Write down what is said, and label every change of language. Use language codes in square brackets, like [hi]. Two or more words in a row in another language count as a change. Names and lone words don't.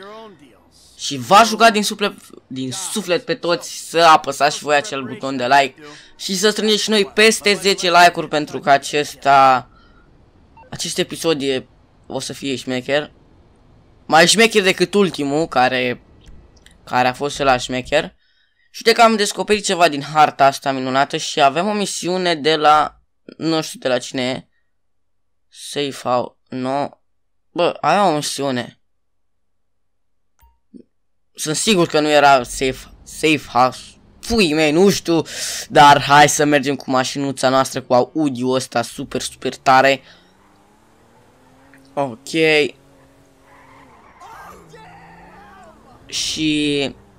[ro] Și v-aș ruga din suflet pe toți să apăsați și voi acel buton de like și să strângeți și noi peste 10 like-uri pentru că acest episod o să fie șmecher. Mai șmecher decât ultimul, care a fost cel șmecher. Și de că am descoperit ceva din harta asta minunată și avem o misiune de la... Nu știu de la cine e. Safe House. No. Bă, avea o misiune. Sunt sigur că nu era Safe House. Pui mei, nu știu. Dar hai să mergem cu mașinuța noastră, cu audio ăsta super, super tare. Ok. Și...